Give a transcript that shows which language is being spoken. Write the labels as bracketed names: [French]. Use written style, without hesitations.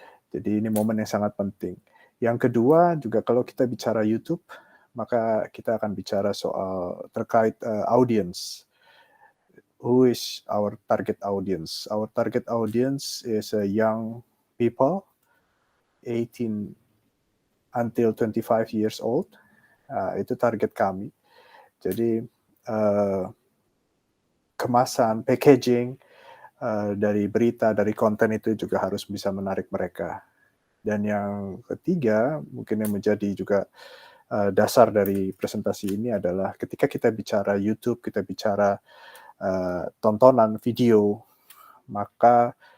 [Indonesian] Jadi ini momen yang sangat penting. Yang kedua juga kalau kita bicara YouTube, maka kita akan bicara soal terkait audience. [English] Who is our target audience? Our target audience is young people, 18 until 25 years old. [Indonesian] Itu target kami. Jadi kemasan, packaging dari berita, dari konten itu juga harus bisa menarik mereka. Dan yang ketiga, mungkin yang menjadi juga dasar dari presentasi ini adalah ketika kita bicara YouTube, kita bicara tontonan video, maka